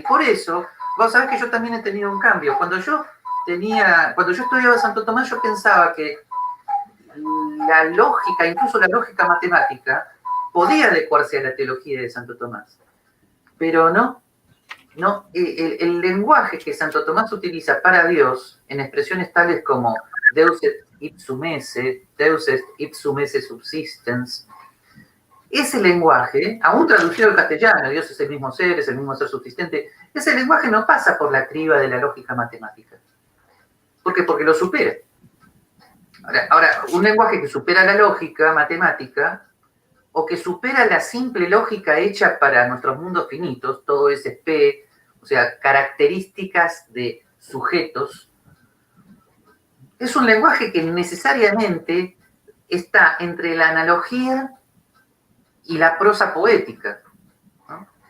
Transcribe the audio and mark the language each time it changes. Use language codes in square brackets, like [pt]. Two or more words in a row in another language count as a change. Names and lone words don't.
[es] Por eso, vos sabés que yo también he tenido un cambio. Cuando yo estudiaba Santo Tomás, yo pensaba que la lógica, incluso la lógica matemática, podía adecuarse a la teología de Santo Tomás. pero no, el lenguaje que Santo Tomás utiliza para Dios en expresiones tales como [la] Deus et ipsum esse, Deus et ipsum esse subsistens, [es] ese lenguaje, aún traducido al castellano, Dios es el mismo ser subsistente, ese lenguaje no pasa por la criba de la lógica matemática. ¿Por qué? Porque lo supera. Ahora, un lenguaje que supera la lógica matemática o que supera la simple lógica hecha para nuestros mundos finitos, todo ese P, o sea, características de sujetos, es un lenguaje que necesariamente está entre la analogía y la prosa poética, ¿no?